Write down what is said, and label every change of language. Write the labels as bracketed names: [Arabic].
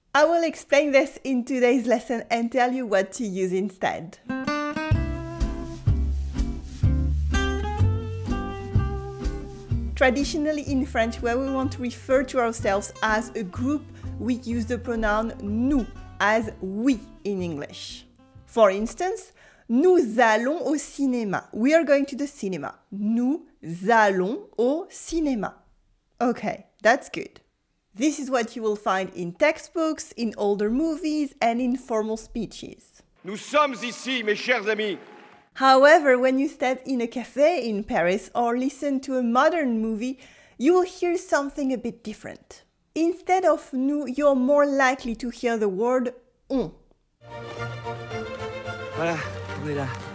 [English] I will explain this in today's lesson and tell you what to use instead. Traditionally in French, where we want to refer to ourselves as a group, we use the pronoun nous as we in English. For instance, [French] nous allons au cinéma. [English] We are going to the cinema. [French] Nous allons au cinéma. [English] Okay, that's good. This is what you will find in textbooks, in older movies, and in formal speeches. [French] Nous sommes ici, mes chers amis. [English] However, when you step in a cafe in Paris or listen to a modern movie, you will hear something a bit different. Instead of nous, you're more likely to hear the word on. [French] Voilà, on est là.